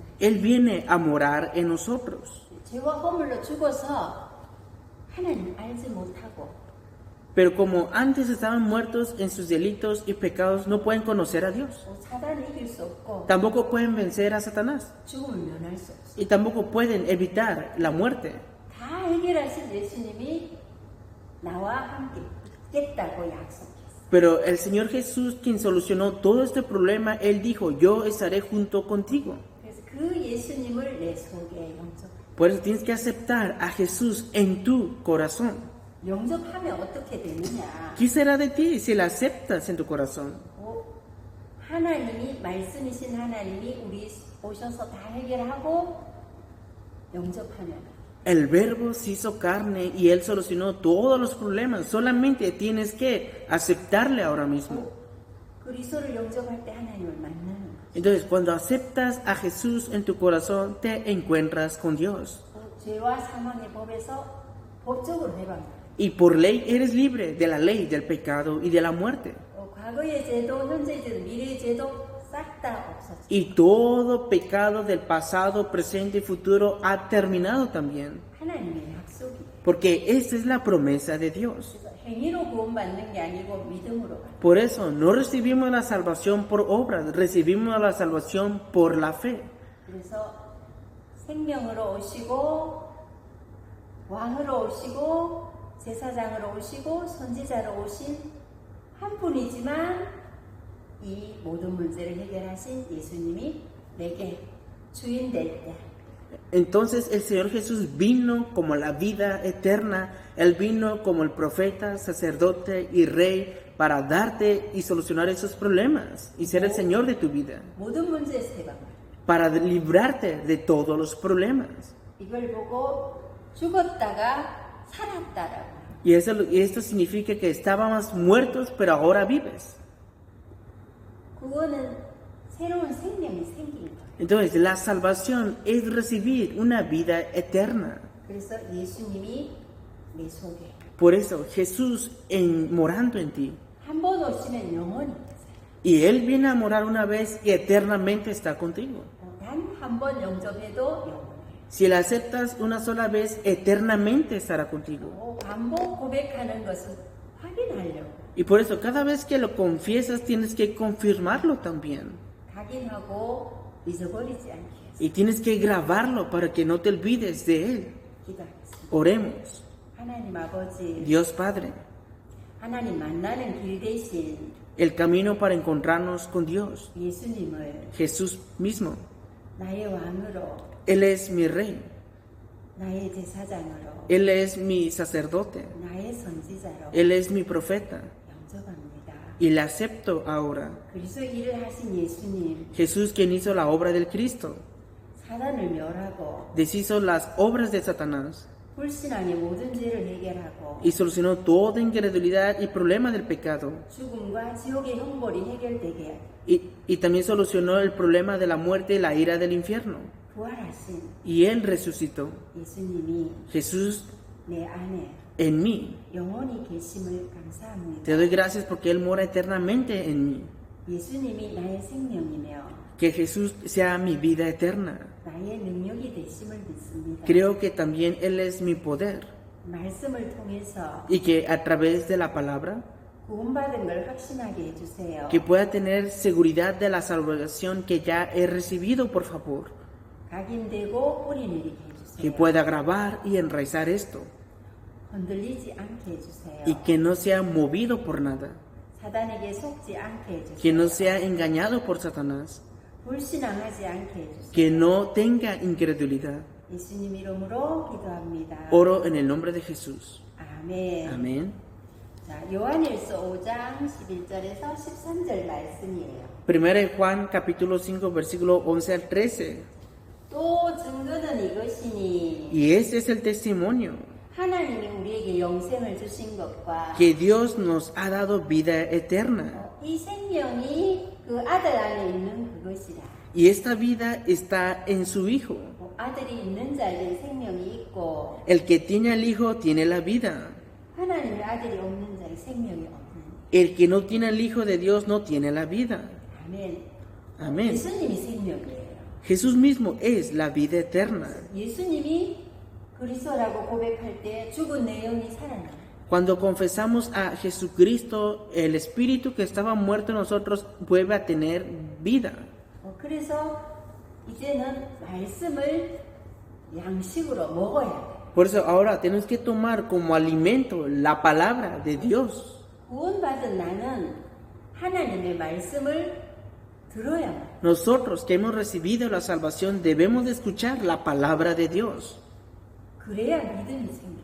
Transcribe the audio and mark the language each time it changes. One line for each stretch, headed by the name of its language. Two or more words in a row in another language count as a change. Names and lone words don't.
Spanish: Él viene a morar en nosotros.
Korean: 죄와 허물로 죽어서 하나님 알지 못하고
Spanish: Pero como antes estaban muertos en sus delitos y pecados, no pueden conocer a Dios.
Korean: 사단을 이길 수 없고
Spanish: Tampoco pueden vencer a Satanás.
Korean: 죽음을 면할 수 없어.
Spanish: Y tampoco pueden evitar la muerte.
Korean: 다 해결하신 예수님이 나와 함께 있겠다고 약속했어.
Spanish: Pero el Señor Jesús, quien solucionó todo este problema, Él dijo, yo estaré junto contigo.
Korean: 그래서 그 예수님을 내 속에 영접.
Spanish: Por eso tienes que aceptar a Jesús en tu corazón.
Korean: 영접하면 어떻게 되느냐?
Spanish: ¿Qué será de ti si la aceptas en tu corazón?
Korean: 하나님이 말씀이신 하나님이 우리 오셔서 다 해결하고 영접하면
Spanish: El Verbo se hizo carne y Él solucionó todos los problemas. Solamente tienes que aceptarle ahora mismo.
Korean: 그리스도를 영접할 때 하나님을 만나는 거예요.
Spanish: Entonces, cuando aceptas a Jesús en tu corazón, te encuentras con Dios.
Korean: 죄와 사망의 법에서 법적으로 해방돼요.
Spanish: Y por ley eres libre de la ley, del pecado y de la muerte.
Korean: 과거의 죄도, 현재의 죄도, 미래의 죄도 싹 다 없어져.
Spanish: Y todo pecado del pasado, presente y futuro ha terminado también.
Korean: 하나님의 약속이.
Spanish: Porque esta es la promesa de Dios.
Korean: 그래서 행위로 구원받는 게 아니고 믿음으로 받는.
Spanish: Por eso no recibimos la salvación por obras, recibimos la salvación por la fe.
Korean: 그래서 생명으로 오시고 왕으로 오시고 제사장으로 오시고 선지자로 오신 한 분이지만 이 모든 문제를 해결하신 예수님이 내게 주인 될 때
Spanish: Entonces el Señor Jesús vino como la vida eterna, Él vino como el profeta, sacerdote y rey para darte y solucionar esos problemas y ser el Señor de tu vida,
Korean: 모든 문제에서 해방을.
Spanish: para librarte de todos los problemas.
Korean: 이걸 보고 죽었다가 살았다라고.
Spanish: Y esto significa que estábamos muertos, pero ahora vives.
Korean: 그거는 새로운 생명이 생긴 거예요.
Spanish: Entonces la salvación es recibir una vida eterna.
Korean: 그래서 예수님이 내 속에
Spanish: Por eso Jesús morando en ti.
Korean: 한 번 오시면 영원히 계세요.
Spanish: Y Él viene a morar una vez y eternamente está contigo.
Korean: 단 한 번 영접해도 영원해요.
Spanish: Si la aceptas una sola vez, eternamente estará contigo.
Korean: 반복 고백하는 것은 확인하려고.
Spanish: Y por eso cada vez que lo confiesas tienes que confirmarlo también.
Korean: 각인하고 잊어버리지 않게 해서
Spanish: Y tienes que grabarlo para que no te olvides de Él.
Korean: 기도하겠습니다.
Spanish: Oremos.
Korean: 하나님 아버지,
Spanish: Dios Padre,
Korean: 하나님 만나는 길 대신
Spanish: el camino para encontrarnos con Dios.
Korean: 예수님을
Spanish: Jesús mismo.
Korean: 나의 왕으로,
Spanish: Él es mi rey.
Korean: 나의 제사장으로,
Spanish: Él es mi sacerdote.
Korean: 나의 선지자로
Spanish: Él es mi profeta.
Korean: 영접합니다.
Spanish: Y le acepto ahora.
Korean: 그리스도 일을 하신 예수님,
Spanish: Jesús quien hizo la obra del Cristo.
Korean: 사단을 멸하고
Spanish: Deshizo las obras de Satanás.
Korean: 불신앙의 모든 죄를 해결하고
Spanish: Y solucionó toda incredulidad y problema del pecado.
Korean: 죽음과 지옥의 형벌이 해결되게
Spanish: Y también solucionó el problema de la muerte y la ira del infierno.
Korean: 부활하신
Spanish: Y Él resucitó.
Korean: 예수님이
Spanish: Jesús
Korean: 내 안에
Spanish: en mí.
Korean: 영원히 계심을 감사합니다.
Spanish: Te doy gracias porque Él mora eternamente en mí.
Korean: 예수님이 나의 생명이며
Spanish: Que Jesús sea mi vida eterna.
Korean: 나의 능력이 되심을 믿습니다.
Spanish: Creo que también Él es mi poder.
Korean: 말씀을 통해서
Spanish: Y que a través de la palabra,
Korean: 구원받은 걸 확신하게 해주세요.
Spanish: que pueda tener seguridad de la salvación que ya he recibido, por favor.
Korean: 각인되고 뿌리 내리게
Spanish: Que
Korean: 해주세요.
Spanish: pueda grabar y enraizar esto.
Korean: 흔들리지 않게 해주세요.
Spanish: Y que no sea movido por nada.
Korean: 사단에게 속지 않게 해주세요.
Spanish: Que no sea engañado por Satanás.
Korean: 불신앙하지 않게 해주세요.
Spanish: Que no tenga incredulidad.
Korean: 예수님 이름으로 기도합니다.
Spanish: Oro en el nombre de Jesús.
Korean: 아멘.
Spanish: Amén.
Korean: 자, 요한일서 5장 11절에서 13절 말씀이에요.
Spanish: 1 Juan capítulo 5 versículo 11 al 13.
Korean: 또 증거는 이것이니
Spanish: Y este es el testimonio.
Korean: 하나님이 우리에게 영생을 주신 것과
Spanish: Que Dios nos ha dado vida eterna.
Korean: 이 생명이 그 아들 안에 있는 그것이라.
Spanish: Y esta vida está en su Hijo.
Korean: 아들이 있는 자에게 생명이 있고
Spanish: El que tiene al Hijo tiene la vida.
Korean: 하나님의 아들이 없는 자에 생명이 없는.
Spanish: El que no tiene al Hijo de Dios no tiene la vida.
Korean: 아멘.
Spanish: Amén.
Korean: 예수님이 생명이에요.
Spanish: Jesús mismo es la vida eterna.
Korean: 예수님이 그리스도라고 고백할 때 죽은 내 영이 살아나.
Spanish: Cuando confesamos a Jesucristo, el Espíritu que estaba muerto en nosotros vuelve a tener vida.
Korean: 그래서 이제는 말씀을 양식으로 먹어야 돼.
Spanish: Por eso ahora tenemos que tomar como alimento la palabra de Dios.
Korean: 구원받은 나는 하나님의 말씀을 들어야 돼.
Spanish: Nosotros que hemos recibido la salvación debemos de escuchar la palabra de Dios.
Korean: 그래야 믿음이 생겨.